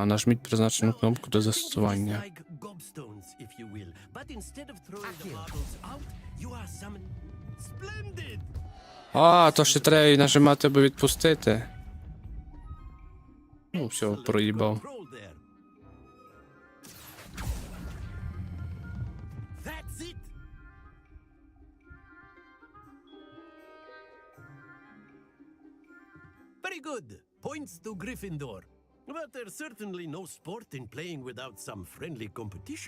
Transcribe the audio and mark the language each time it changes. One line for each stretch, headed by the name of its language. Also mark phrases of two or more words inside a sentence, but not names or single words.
Ukrainian: Нажміть призначену кнопку до застосування.
English: Like gobstones, if you will. But instead of throwing the marbles out, you are summoned. Splendid!
Ukrainian: А, то ще треба і нажимати, аби відпустити. Ну, все, проїбав.
English: That's it. Very good. Points to Gryffindor. But there's certainly no sport in playing without some friendly competition.